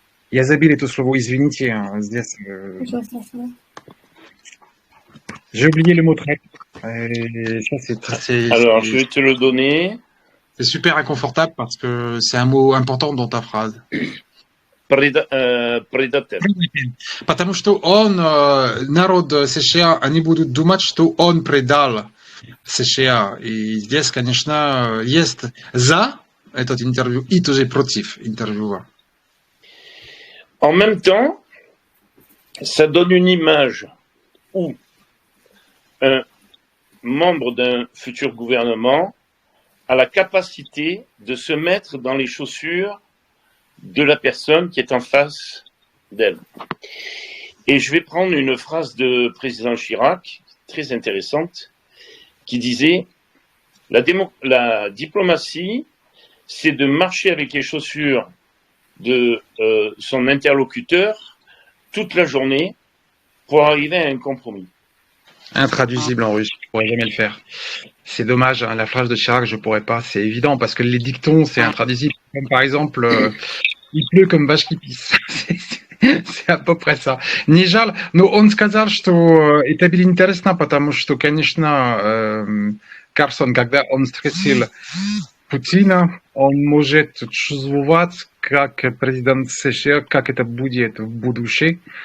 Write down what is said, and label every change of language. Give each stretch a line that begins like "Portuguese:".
Russian: Я забыл это слово, извините, здесь. Ничего страшного.
French: J'ai oublié le mot traître. Alors, je vais te le donner. C'est super inconfortable parce que c'est un mot important dans ta phrase.
Russian: Предатель. Потому что народ США, они будут думать, что он предал США. И здесь, конечно, есть за этот интервью и тоже против интервью.
French: En même temps, ça donne une image où un membre d'un futur gouvernement a la capacité de se mettre dans les chaussures de la personne qui est en face d'elle. Et je vais prendre une phrase de président Chirac, très intéressante, qui disait « La diplomatie, c'est de marcher avec les chaussures de son interlocuteur toute la journée pour arriver à un compromis. » Intraduisible en russe, je ne pourrais jamais le faire. C'est dommage, hein, la phrase de Chirac, je ne pourrais pas, c'est évident, parce que les dictons, c'est intraduisible. Comme par exemple, il pleut comme vache qui pisse. C'est à peu près ça.
Russian: Не жаль, но он сказал, что это было интересно, потому что, конечно, Карсон, когда он встретил Путина, он может чувствовать, как президент США, как это будет в будущем.